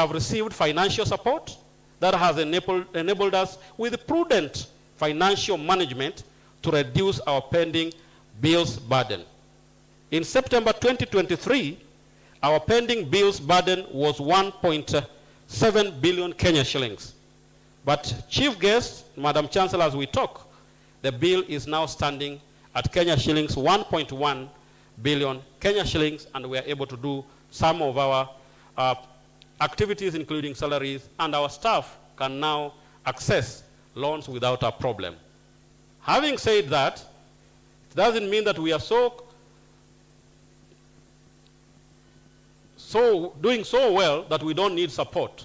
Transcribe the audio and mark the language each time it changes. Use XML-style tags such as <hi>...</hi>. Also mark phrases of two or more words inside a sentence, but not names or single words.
<en>We have received financial support. that has enabled us with prudent financial management to reduce our pending bills burden. In September 2023, our pending bills burden was 1.7 billion Kenya shillings. But chief guest, Madam Chancellor, as we talk, the bill is now standing at Kenya shillings 1.1 billion Kenya shillings, and we are able to do some of our activities, including salaries, and our staff can now access loans without a problem. Having said that, it doesn't mean that we are doing so well that we don't need support.</en>